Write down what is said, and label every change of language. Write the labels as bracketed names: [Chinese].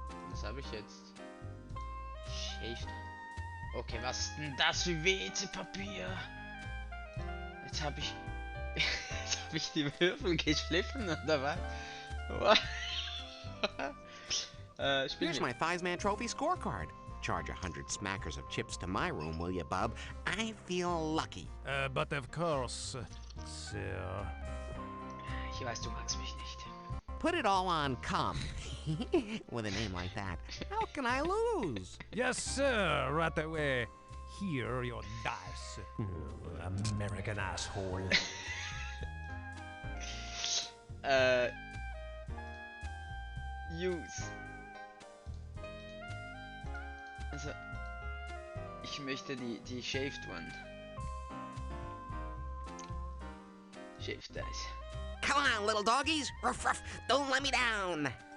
[German] Was habe ich jetzt? Shaved. Okay, was ist denn das für WC-Papier? Jetzt habe ich... Jetzt habe ich die Würfel geschliffen, oder was? Spiel [English] Here's my Thigh's Man Trophy scorecard. Charge 100 smackers of chips to my room, will you, bub? I feel lucky. But of course, sir. [German] Ich weiß, du magst mich nicht. [English] Put it all on cum. With a name like that, how can I lose? Yes, sir, right away. Here are your dice. American asshole. Use. [German] Also, ich möchte die Shaved One. [English] Shaved Dice. Come on, little doggies. Ruff, ruff. Don't let me down.